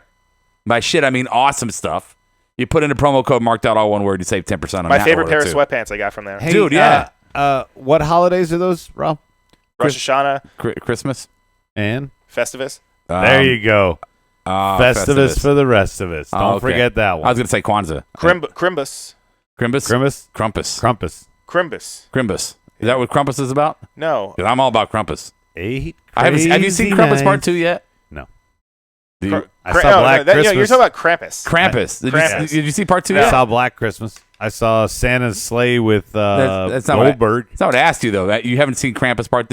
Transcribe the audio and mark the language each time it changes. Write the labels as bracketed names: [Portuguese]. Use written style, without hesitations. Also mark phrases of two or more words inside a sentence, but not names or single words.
[English] By shit, I mean awesome stuff. You put in a promo code marked out, all one word. You save 10% on My that favorite order, pair of too. sweatpants I got from there. Hey, Dude, yeah. What holidays are those, Rob? Rosh Hashanah, Christmas. And Festivus. there you go. Festivus for the rest of us. Don't Oh, okay. forget that I one. was gonna say Kwanzaa. Crimbus. Crimbus. Crimbus? Crumpus. Crumpus. Crimbus. Crimbus. Is that what Crumpus is about? No. 'Cause I'm all about Crumpus. 8 Have you seen Crumpus crazy Part 2 yet? No. Do you- I saw Black Christmas. You're talking about Krampus. Krampus. Krampus. Did you see Part 2 I yet? saw Black Christmas. I saw Santa's sleigh with That's not Goldberg. That's not what I asked you, though. You haven't seen Krampus Part 2.